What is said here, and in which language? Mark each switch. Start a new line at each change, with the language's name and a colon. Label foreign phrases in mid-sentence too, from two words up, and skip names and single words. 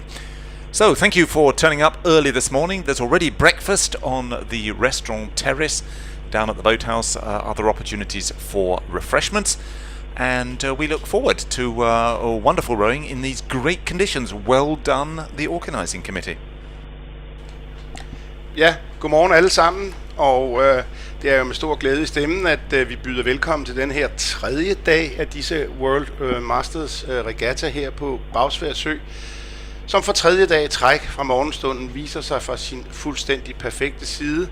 English: So thank you for turning up early this morning. There's already breakfast on the restaurant terrace down at the boathouse. Other opportunities for refreshments. And we look forward to a wonderful rowing in these great conditions. Well done, the organising committee.
Danish: Ja, godmorgen alle sammen, og det er jo med stor glæde i stemmen, at vi byder velkommen til den her tredje dag af disse World Masters Regatta her på Bagsværd Sø, som for tredje dag i træk fra morgenstunden viser sig fra sin fuldstændig perfekte side.